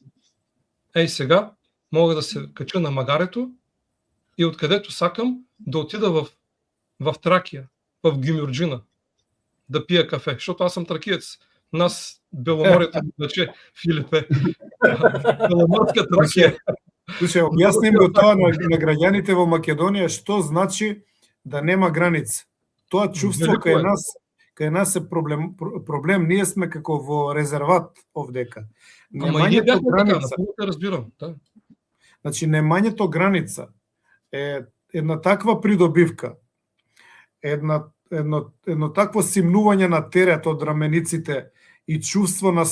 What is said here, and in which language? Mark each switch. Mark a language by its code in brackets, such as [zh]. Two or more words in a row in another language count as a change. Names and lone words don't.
[bg] Сега мога да се кача на магарето и откъдето сакам да отида в Тракия, в Гюмюрджина, да пия кафе, защото аз съм тракиец. Нас Беломорието значи, Филипе. Беломорска Тракия. Слушай, [mk] објасним го тоа на граѓаните во Македонија што значи да нема граница. Тоа чувство кај нас е проблем, ние сме како во резерват овдека. [bg] Ама и ние бяхме така, напълно те разбирам. Да. [mk] Значи, немањето граница е една таква придобивка, едно такво симнување на терет од рамениците и чувство на